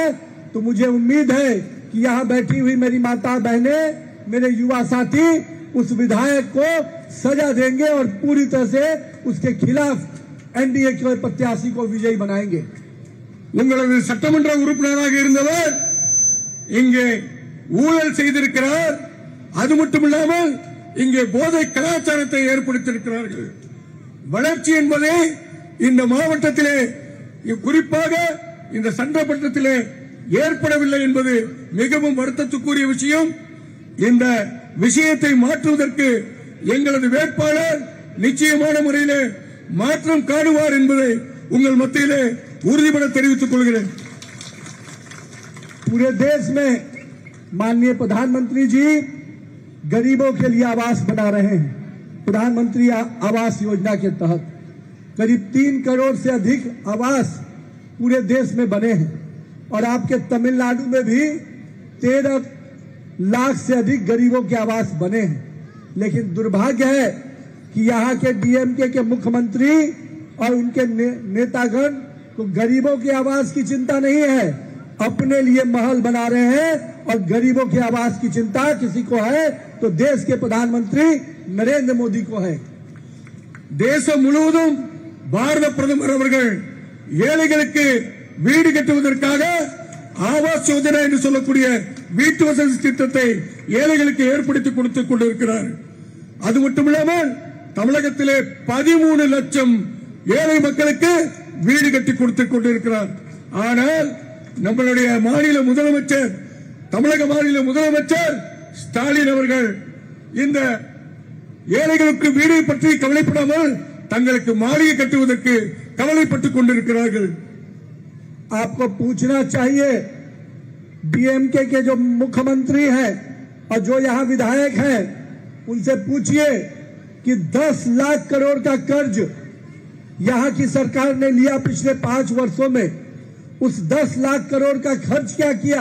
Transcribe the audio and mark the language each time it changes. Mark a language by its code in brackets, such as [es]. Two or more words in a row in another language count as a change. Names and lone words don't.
[hi] तो मुझे उम्मीद है कि यहाँ बैठी हुई मेरी माता बहनें, मेरे युवा साथी उस विधायक को सजा देंगे और पूरी तरह से उसके खिलाफ एनडीए के प्रत्याशी को विजयी बनाएंगे। [ta] உங்களது சட்டமன்ற உறுப்பினராக இருந்தவர் இங்கே ஊழல் செய்திருக்கிறார். அது மட்டுமில்லாமல் இங்கே போதை கலாச்சாரத்தை ஏற்படுத்தியிருக்கிறார்கள். வளர்ச்சி என்பதை இந்த மாவட்டத்திலே குறிப்பாக இந்த சட்டமன்றத்திலே ஏற்படவில்லை என்பது மிகவும் வருத்தத்துக்குரிய விஷயம். இந்த விஷயத்தை மாற்றுவதற்கு எங்களது வேட்பாளர் நிச்சயமான முறையிலே மாற்றம் காணுவார் என்பதை உங்கள் மத்தியிலே உறுதிபட தெரிவித்துக் கொள்கிறேன். [hi] पूरे देश में माननीय प्रधानमंत्री जी गरीबों के लिए आवास बना रहे हैं। प्रधानमंत्री आवास योजना के तहत करीब 3 करोड़ से अधिक आवास पूरे देश में बने हैं और आपके तमिलनाडु में भी 13 लाख से अधिक गरीबों के आवास बने हैं। लेकिन दुर्भाग्य है कि यहाँ के डीएमके के मुख्यमंत्री और उनके नेतागण को गरीबों के आवास की चिंता नहीं है, अपने लिए महल बना रहे हैं और गरीबों के आवास की चिंता किसी को है तो देश के प्रधानमंत्री नरेंद्र मोदी को है। [ta] தேசம் முழுவதும் பாரத பிரதமர் அவர்கள் ஏழைகளுக்கு வீடு கட்டுவதற்காக ஆவாஸ் யோஜனா என்று சொல்லக்கூடிய வீட்டு வசதி திட்டத்தை ஏழைகளுக்கு ஏற்படுத்தி கொடுத்துக் கொண்டிருக்கிறார். அது மட்டுமில்லாமல் தமிழகத்திலே 13 லட்சம் ஏழை மக்களுக்கு வீடு கட்டி கொடுத்துக் கொண்டிருக்கிறார். ஆனால் நம்மளுடைய மாநில முதலமைச்சர், தமிழக மாநில முதலமைச்சர் ஸ்டாலின் அவர்கள் இந்த ஏழைகளுக்கு வீடை பற்றி கவலைப்படாமல் தங்களுக்கு மாளிகை கட்டுவதற்கு கவலைப்பட்டுக் கொண்டிருக்கிறார்கள். [hi] आपको पूछना चाहिए डीएमके के जो मुख्यमंत्री हैं और जो यहाँ विधायक हैं उनसे पूछिए कि 10 लाख करोड़ का कर्ज यहाँ की सरकार ने लिया पिछले 5 वर्षों में, उस 10 लाख करोड़ का खर्च क्या किया?